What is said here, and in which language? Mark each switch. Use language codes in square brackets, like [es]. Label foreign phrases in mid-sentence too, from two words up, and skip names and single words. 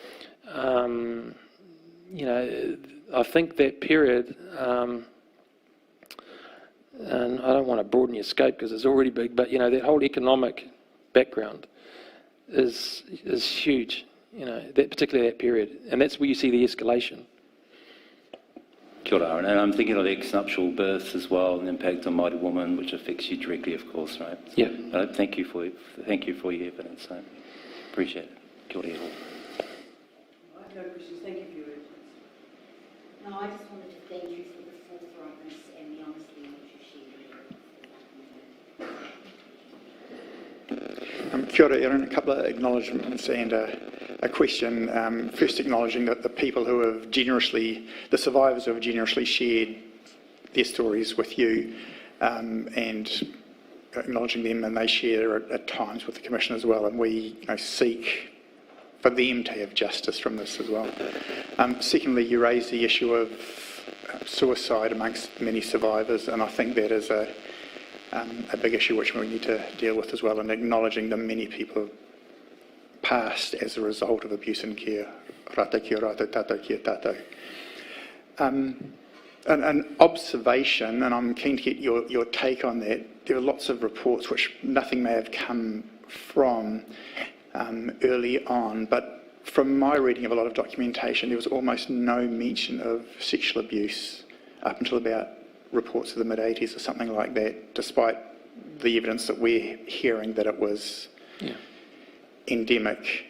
[en] I think that period, and I don't want to broaden your scope because it's already big, but that whole economic background is huge, particularly that period, and that's where you see the escalation. [mi] Kia ora, [en] and I'm thinking of ex-nuptial births as well, and the impact on Māori women, which affects you directly, of course, right? So, yeah. Thank you for your evidence. I appreciate it. [mi] Kia ora. [en] I have no questions. Thank you for your evidence. No, I just wanted to thank you for the forthrightness and the honesty in which you shared. [mi] Kia ora, Erin. [en] A couple of acknowledgements and a question. First, acknowledging that the people who have the survivors who have generously shared their stories with you, and acknowledging them, and they share at times with the Commission as well, and we seek for them to have justice from this as well. Secondly, you raised the issue of suicide amongst many survivors, and I think that is a big issue which we need to deal with as well, and acknowledging the many people passed as a result of abuse and care. [mi] Rata kia rata, tātou kia tātou. [en] An observation, and I'm keen to get your take on that. There are lots of reports which nothing may have come from early on, but from my reading of a lot of documentation, there was almost no mention of sexual abuse up until about reports of the mid-80s or something like that, despite the evidence that we're hearing that it was endemic.